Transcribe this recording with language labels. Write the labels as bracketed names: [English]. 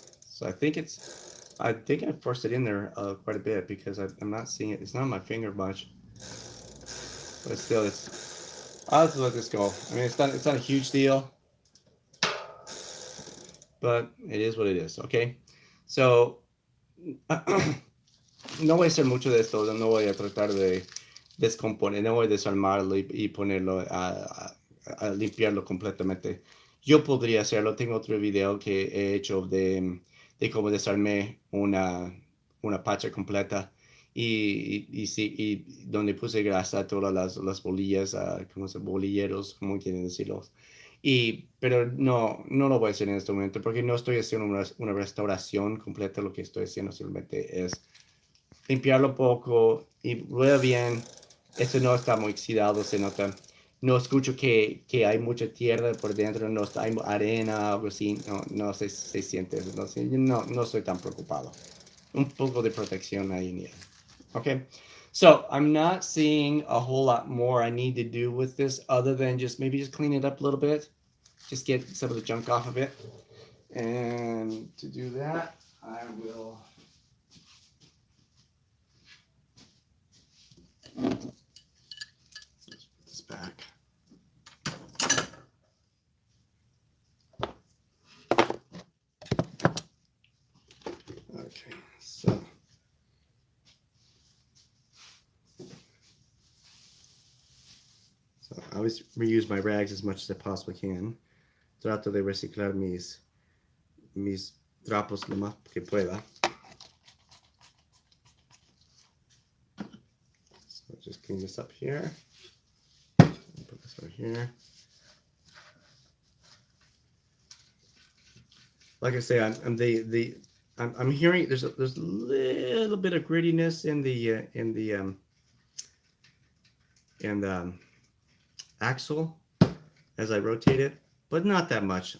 [English] So I think I forced it in there quite a bit because I'm not seeing it. It's not on my finger much, but still, I'll just let this go. I mean, it's not a huge deal, but it is what it is. Okay, so. [Spanish] No voy a hacer mucho de esto, no voy a tratar de descomponer, no voy a desarmarlo y ponerlo a limpiarlo completamente. Yo podría hacerlo, tengo otro video que he hecho de cómo desarmé una pacha completa y donde puse grasa a todas las bolillas, como bolilleros, como quieren decirlo. Pero no lo voy a hacer en este momento porque no estoy haciendo una restauración completa. Lo que estoy haciendo simplemente es limpiarlo poco y rueda bien. Esto no está muy oxidado, se nota. No escucho que hay mucha tierra por dentro, no hay arena, algo así. No se siente. No estoy tan preocupado. Un poco de protección ahí en él. [English] Okay. So I'm not seeing a whole lot more I need to do with this other than just clean it up a little bit. Just get some of the junk off of it. And to do that, I will let's put this back. Okay, so I always reuse my rags as much as I possibly can. [Spanish] Trato de reciclar mis trapos lo más que pueda. [English] So just clean this up here. Put this right here. Like I say, I'm hearing there's a little bit of grittiness in the axle as I rotate it, but not that much.